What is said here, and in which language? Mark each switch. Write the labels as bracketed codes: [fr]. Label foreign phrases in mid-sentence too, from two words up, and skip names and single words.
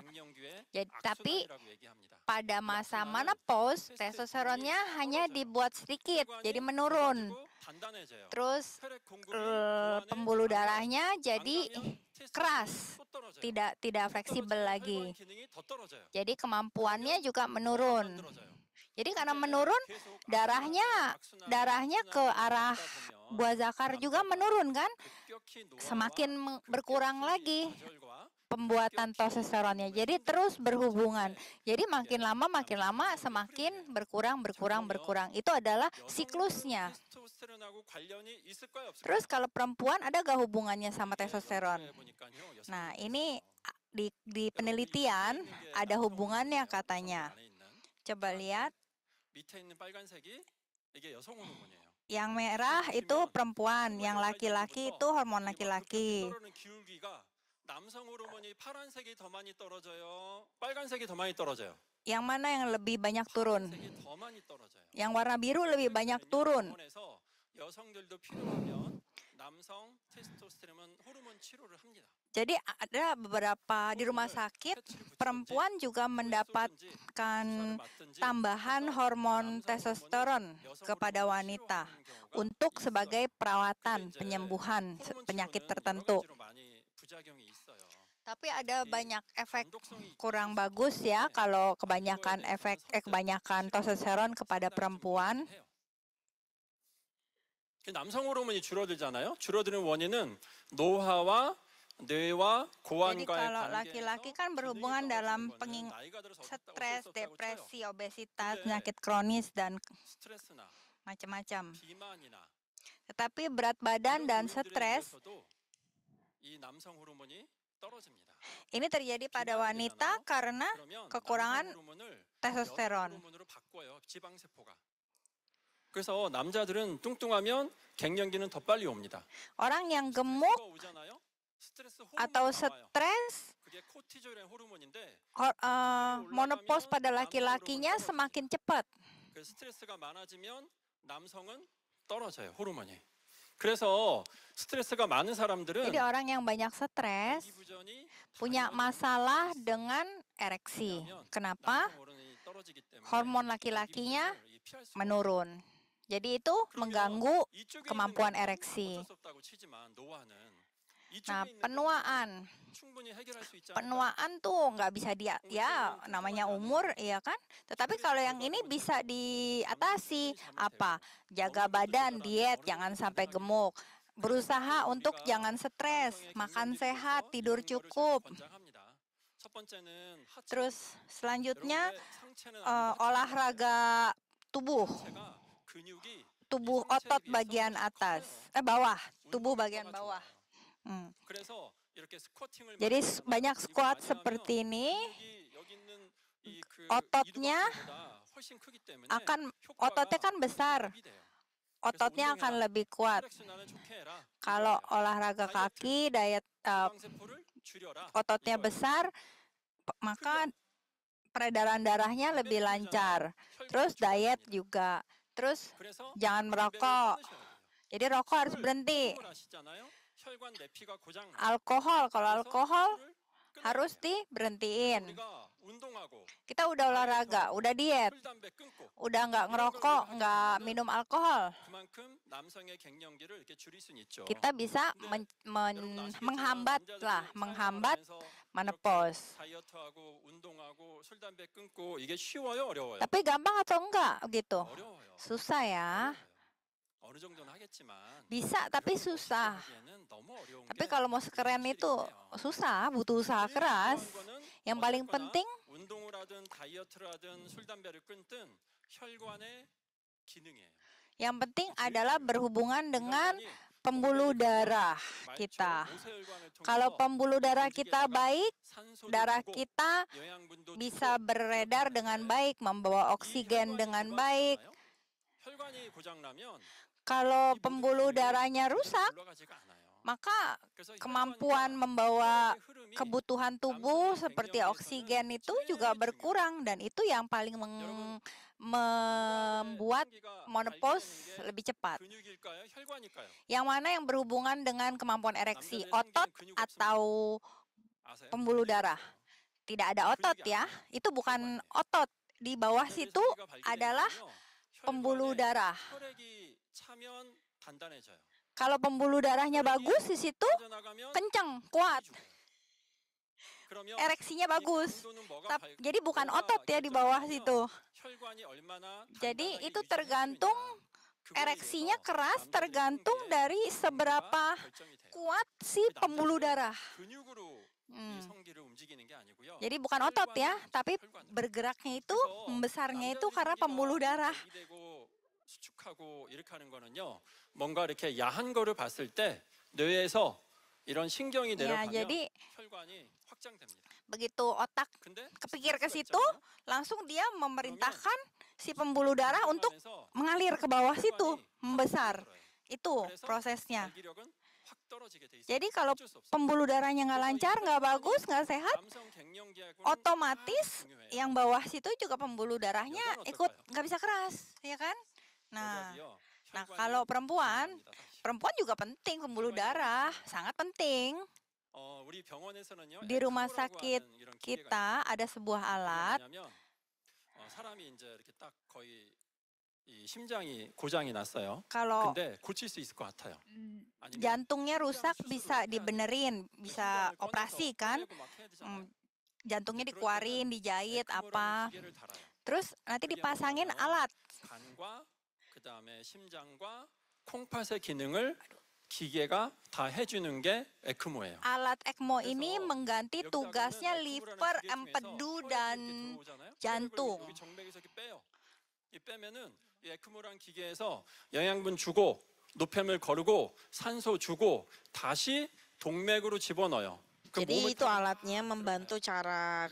[id] Jadi, tapi pada masa menopause, testosteronnya hanya dibuat sedikit, jadi menurun. Terus pembuluh darahnya jadi keras. tidak fleksibel lagi. [ko] 혈관 기능이 더 떨어져요. [id] Jadi kemampuannya juga menurun. [ko] 만들어져요. [id] Jadi karena [ko] 이제 [id] menurun, [ko] 계속 [id] darahnya ke arah buah zakar juga menurun kan? [ko] 급격히 노화와 [id] Semakin berkurang lagi [ko] 좌절과 [id] pembuatan testosteronnya. Jadi terus berhubungan. Jadi makin lama semakin berkurang. Itu adalah siklusnya. [ko] 테스토스테론하고 관련이 있을까요? 없을까요? [id] Terus kalau perempuan ada gak hubungannya sama testosteron? [ko] 연구해 보니까요, [id] Nah, [ko] 여성분들께서 [id] ini di penelitian ada hubungannya katanya. [ko] 안에 있는 [id] Coba lihat, [ko] 밑에 있는 빨간색이 이게 여성 호르몬이에요. [id] yang merah itu perempuan, yang laki-laki itu hormon laki-laki. [ko] 떨어지는 기울기가 남성 호르몬이 파란색이 더 많이 떨어져요. 빨간색이 더 많이 떨어져요. [id] Yang mana yang lebih banyak turun? [ko] 파란색이 더 많이 떨어져요. [id] Yang warna biru lebih banyak turun. [ko] 병원에서 여성들도 필요하면 남성 테스토스테론 호르몬 치료를 합니다. [id] Jadi ada beberapa di rumah sakit perempuan juga mendapatkan tambahan hormon testosteron kepada wanita untuk sebagai perawatan penyembuhan penyakit tertentu. Tapi ada banyak efek kurang bagus ya kalau kebanyakan testosteron kepada perempuan. [ko] 남성 호르몬이 줄어들잖아요. 줄어드는 원인은 노화와 뇌와 [id] Jadi [ko] 고환과의 [id] kalau [ko] 관계에서 [id] laki-laki kan berhubungan dalam [ko] 나이가 들어서 [id] stres, [ko] 어쩔 수 없다고 쳐요. [id] depresi, obesitas, [ko] 근데 [id] penyakit kronis dan [ko] 스트레스나 [id] macam-macam. [ko] 비만이나 [id] Tetapi berat badan [ko] 이런 [id] dan [ko] 요인들에 [id] stres [ko] 의해서도 이 남성 호르몬이 떨어집니다. [id] ini terjadi pada wanita karena [ko] 그러면 [id] kekurangan [ko] 남성 호르몬을 여성 [id] testosteron. [ko] 호르몬으로 바꿔요. 지방세포가. 그래서 남자들은 뚱뚱하면 갱년기는 더 빨리 옵니다. [id] Orang yang gemuk [ko] 스트레스가 오잖아요. 스트레스 [id] atau [ko] 호르몬이 나와요. [id] stres, [ko] 그게 코티졸이라는 호르몬인데 [id] menopause pada laki-lakinya semakin cepat. [ko] 그 스트레스가 많아지면 남성은 떨어져요, 호르몬이. 그래서 스트레스가 많은 사람들은 [id] Jadi orang yang banyak stres [ko] 기부전이 [id] punya masalah dengan ereksi. Kenapa? [ko] 남성 호르몬이 떨어지기 때문에 [id] Hormon laki-lakinya [ko] 기부전을 피할 수 [id] menurun. Jadi itu [ko] 그러면 [id] mengganggu [ko] 이쪽에 [id] kemampuan [ko] 있는 거는 [id] ereksi. [ko] 어쩔 수 없다고 치지만 노화는 이쪽에 [id] Nah, [ko] 있는 [id] penuaan. [ko] 거는 충분히 해결할 수 있지 않을까? [id] Penuaan tuh nggak bisa ya namanya umur, ya kan? Tetapi kalau yang ini bisa diatasi. Apa? Jaga badan, diet, jangan sampai gemuk. Berusaha untuk jangan stres, makan sehat, tidur cukup. [ko] 첫 번째는 하체. [id] Terus selanjutnya [ko] 여러분의 상체는 아니고 [id] olahraga tubuh, [ko] 하체가 근육이 [id] tubuh otot bagian atas, bawah, tubuh bagian bawah. [ko] 그래서 이렇게 스쿼팅을 [id] Jadi [ko] 많이 [id] banyak [ko] 하잖아요. [id] squat [ko] 이거 많이 [id] seperti [ko] 하면 [id] ini [ko] 근육이 여기 있는 그 [id] ototnya [ko] 이두박근보다 훨씬 크기 때문에 [id] akan [ko] 효과가 [id] ototnya kan besar, [ko] 급이 돼요. [id] ototnya akan lebih kuat. [ko] 혈액순환을 좋게 해라. [id] Kalau [ko] 이거예요. [id] olahraga kaki, diet [ko] 지방세포를 줄여라. [id] ototnya [ko] 이거예요. [id] besar, maka peredaran darahnya lebih lancar. Terus diet juga. Terus [ko] 그래서 [id] jangan [ko] 담배를 [id] merokok. [ko] 끊으셔야 돼요. [id] Jadi rokok harus berhenti. [ko] 술을 아시잖아요. 혈관 내피가 고장 나요. [id] Alkohol, kalau [ko] 그래서 [id] alkohol [ko] 술을 끊어야 [id] harus [ko] 돼요. [id] diberhentiin. [ko] 우리가 운동하고 [id] Kita udah olahraga, udah diet, [ko] 술 담배 끊고 [id] udah nggak ngerokok, nggak minum alkohol. [ko] 그만큼 남성의 갱년기를 이렇게 줄일 수는 있죠. [id] Kita bisa menghambat menopause. [ko] 다이어트하고 운동하고 술 담배 끊고 이게 쉬워요, 어려워요? [id] Tapi gampang atau enggak gitu? [ko] 어려워요. [id] Susah ya. [ko] 어려워요. 어느 정도는 하겠지만 [id] Bisa tapi [ko] 여러분 [id] susah. [ko] 하기에는 너무 어려운 [id] Tapi [ko] 게 [id] kalau mau sekeren itu [ko] 현실이에요. [id] susah, butuh usaha [ko] 제일 [id] keras. [ko] 중요한 거는 [id] Yang paling [ko] 어쨌거나 [id] penting [ko] 운동을 하든 다이어트를 하든 술 담배를 끊든 혈관의 기능이에요. [id] yang penting adalah berhubungan dengan [ko] 혈관이 [id] pembuluh darah [ko] 말초 [id] kita. [ko] 모세혈관을 [id] Kalau [ko] 통해서 [id] pembuluh darah kita baik, [ko] 산소를 [id] darah [ko] 주고 [id] kita [ko] 영양분도 [id] bisa [ko] 주고 [id] beredar dengan baik, membawa [ko] 이 [id] oksigen [ko] 혈관이 [id] dengan [ko] 고장이 [id] baik. [ko] 나요? 혈관이 고장나면 [id] Kalau [ko] 이 모든 [id] pembuluh [ko] 기능이 [id] darahnya [ko] 제대로 [id] rusak, [ko] 굴러가지가 않아요. [id] maka [ko] 그래서 [id] kemampuan [ko] 혈관과 [id] membawa [ko] 혈관의 흐름이 [id] kebutuhan tubuh seperti oksigen itu juga berkurang, dan itu yang paling membuat [ko] 혈관기가 [id] menopause [ko] 발견되는 게 [id] lebih cepat. [ko] 근육일까요? 혈관일까요? [id] Yang mana yang berhubungan dengan kemampuan ereksi, [ko] 남자들의 [id] otot [ko] 생기는 근육 [id] atau [ko] 아세요? [id] pembuluh [ko] 근육이 [id] darah? [ko] 없어요. [id] Tidak ada otot ya, itu bukan otot. Di bawah [ko] 남자들의 [id] situ [ko] 생기가 [id] adalah [ko] 발견되면요, [id] pembuluh [ko] 혈관에 [id] darah. [ko] 혈액이 차면 단단해져요. [id] Kalau pembuluh darahnya bagus di situ [ko] 빠져나가면 [id] kencang, kuat. [ko] 힘이 죽어요. [id] ereksinya [ko] 이 [id] bagus. [ko] 강도는 뭐가 [id] Jadi bukan [ko] 뭐가 [id] otot ya di bawah [ko] 결정되냐면 [id] situ. [ko] 혈관이 얼마나 [id] Jadi [ko] 단단하게 [id] itu [ko] 유지할 수 [id] tergantung [ko] 있느냐. 그거에 [id] ereksinya [ko] 의해서 [id] keras [ko] 남자들의 [id] tergantung [ko] 성기의 [id] dari [ko] 강도가 [id] seberapa [ko] 결정이 돼요. [id] kuat si [ko] 이 [id] pembuluh [ko] 남자들은 [id] darah. [ko] 근육으로 이 성기를 움직이는 게 아니고요. [id] Jadi bukan otot ya, [ko] 혈관을 [id] tapi [ko] 혈관을. [id] bergeraknya itu, [ko] 그래서 [id] membesarnya itu [ko] 남자들이 [id] karena [ko] 성기가 [id] pembuluh darah. [ko] 분비되고 수축하고 이렇게 하는 거는요. 뭔가 이렇게 야한 거를 봤을 때 뇌에서 이런 신경이 [id] Ya, [ko] 내려가면 [id] jadi [ko] 혈관이 확장됩니다. [id] begitu otak [ko] 근데 [id] kepikir ke [ko] 스트레스가 [id] situ, [ko] 있잖아요. [id] langsung dia memerintahkan si pembuluh darah untuk [ko] 하면서 [id] mengalir ke bawah situ, [ko] 혈관이 [id] membesar. [ko] 확 [id] Itu [ko] 그래서 [id] prosesnya. [ko] 발기력은 확 떨어지게 돼 있어요. [id] Jadi kalau [ko] 어쩔 수 없어요. [id] pembuluh darahnya nggak lancar, nggak bagus, nggak sehat, [ko] 남성 갱년기하고는 [id] otomatis [ko] 아주 중요해요. [id] yang bawah situ juga pembuluh darahnya [ko] 여자는 [id] ikut [ko] 어떨까요? [id] nggak bisa keras, ya kan? Nah, [ko] 여자도요, [id] nah [ko] 혈관이 [id] kalau perempuan, [ko] 중요합니다, 사실. [id] perempuan juga penting pembuluh darah, sangat penting. [ko] 우리 병원에서는요, [id] Di rumah [ko] 에크모라고 [id] sakit [ko] 하는 이런 기계가 [id] kita ada sebuah [ko] 있어요. [id] alat. [ko] 그게 뭐냐면 사람이 이제 이렇게 딱 거의 이 심장이 고장이 났어요. [id] Kalau [ko] 근데 고칠 수 있을 것 같아요. 아니면 [id] jantungnya rusak [ko] 심장 [id] bisa [ko] 수술을 해야 돼요. [id] dibenerin, [ko] 그 [id] bisa [ko] 심장을 [id] operasi [ko] 꺼내서 [id] kan? [ko] 꺼내고 막 해야 되잖아요. [id] Jantungnya [ko] 그럴 [id] dikeluarin, [ko] 때는 [id] dijahit [ko] 에크모라는 [id] apa. [ko] 기계를 달아요. [id] Terus nanti [ko] 그게 [id] dipasangin [ko] 뭐냐면 [id] alat. [ko] 간과 그다음에 심장과 콩팥의 기능을 기계가 다 해주는 게 에크모예요. [id] Alat ECMO [ko] 그래서 [id] ini mengganti [ko] 여기다가는 [id] tugasnya [ko] 에크모라는 [id] liver, [ko] 기계 중에서 [id] empedu, [ko] 혈액이 [id] dan [ko] 이렇게 들어오잖아요. [id] jantung. [ko] 혈액을 여기 정맥에서 이렇게 빼요. 이 빼면은 이 에크모라는 기계에서 영양분 주고 노폐물 거르고 산소 주고 다시 동맥으로 집어넣어요. 그 [id] Jadi [ko] 몸을 [id] itu [ko] 다 [id] alatnya membantu cara